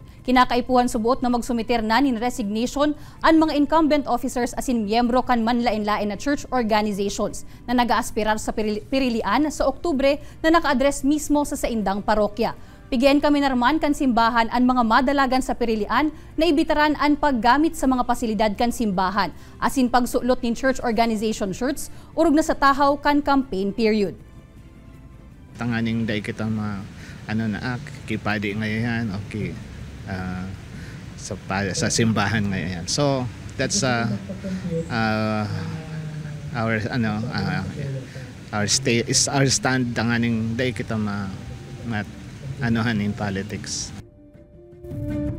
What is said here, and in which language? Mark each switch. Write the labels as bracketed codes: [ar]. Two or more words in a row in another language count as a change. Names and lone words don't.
[bik] Kinakaipuhan subuot na magsumiter na nin resignation ang mga [en] incumbent officers [bik] asin miyembro kan manlain-lain na [en] church organizations [bik] na nag-aaspirar sa pirilian sa Oktubre na naka-address mismo sa saindang parokya. Pigyan kami narman kan simbahan ang mga madalagan sa pirilian na ibitaran ang paggamit sa mga pasilidad kan simbahan asin pagsulot nin [en] church organization shirts [bik] urog na sa tahaw kan [en] campaign period. [bik] Tanganing day kita kipadi ngayon, okay. Sa simbahan ngayon. [en] So that's our stand [bik] tanganing day kita anuhan [en] in politics.